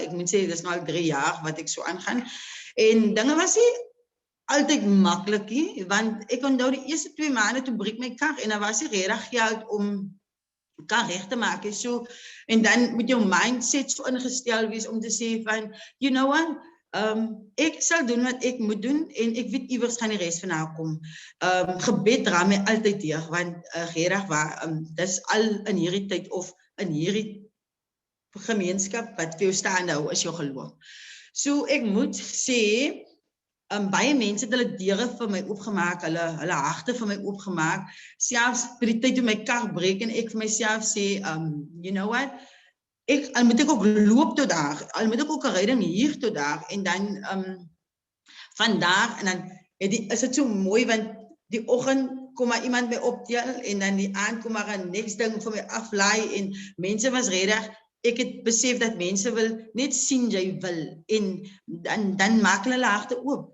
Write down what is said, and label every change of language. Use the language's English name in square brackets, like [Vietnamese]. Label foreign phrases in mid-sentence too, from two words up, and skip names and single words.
[Afrikaans] Ek moet sê dis nou al 3 jaar wat ek so aangaan. En dinge was nie altyd maklik nie, want ek onthou die eerste 2 maande toe breek my kar en daar was nie regtig geld om kar reg te maak. So, en dan moet jou mindset so ingestel wees om te sê van, [English] you know what, [Afrikaans] ek sal doen wat ek moet doen en ek weet iewers gaan die res van haar kom. Gebed dra my altyd deur, want regtig waar, dis al in hierdie tyd of in hierdie gemeenskap wat vir jou staande hou is jou geloof. So ek moet sê, baie mense het hulle deure vir my oopgemaak, hulle harte vir my oopgemaak, selfs by die tyd toe my kar breek en ek vir myself sê, [English] you know what, [Afrikaans] al moet ek ook loop tot daar, al moet ek ook 'n ryding hier tot daar, en dan van daar, en dan is dit so mooi, want die oggend kom maar iemand my optel, en dan die aand kom maar 'n next ding vir my aflaai, en mense was redig, ek het besef dat mense wil net sien jy wil, en dan maak hulle harte oop.